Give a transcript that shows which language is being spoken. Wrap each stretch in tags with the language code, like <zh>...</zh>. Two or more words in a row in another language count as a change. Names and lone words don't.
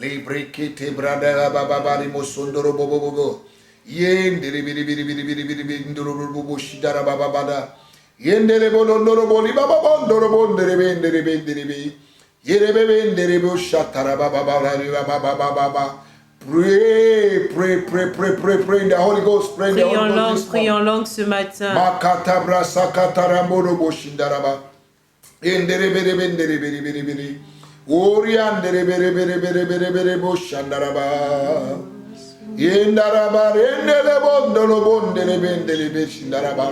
<en>Brekete brada bababari mosondoro bobobobo. Yendere biri biri biri biri biri biri ndoro bobo shidara bababada. Yendere bolondoro boli bababondoro bondere bendere bendere be. Yerebe bendere bo shatara bababara babababa. Pray, pray, pray, pray, pray, pray in the Holy Ghost. Pray in the Holy Ghost.</en> <fr>Prie en langue ce matin. Makatabra sakatara morobo shindaraba. Yendere bere bendere bere bere bere. Oriandere bere bere bere bere bere bo shandaraba. Yendaraba rendele bondolo bondele bendele be shindaraba.</fr>